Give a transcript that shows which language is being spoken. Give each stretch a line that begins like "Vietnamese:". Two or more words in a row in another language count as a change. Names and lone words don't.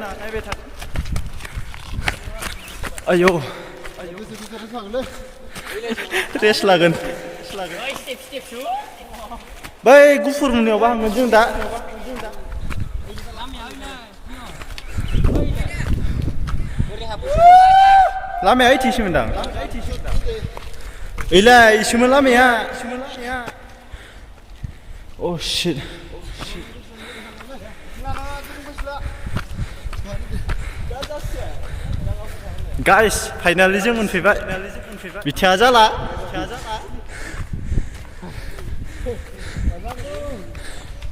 Bodo: आयौ रेस्ट लागोन बै गुफुर मोननायावबा हांगोन जों दा। लामाया ओइथिंसोमोनदां ओइलाय इसोमोन लामाया
English: Oh shit.
Bodo: Guys, finally जों मोनफैबाय बिथिया जाला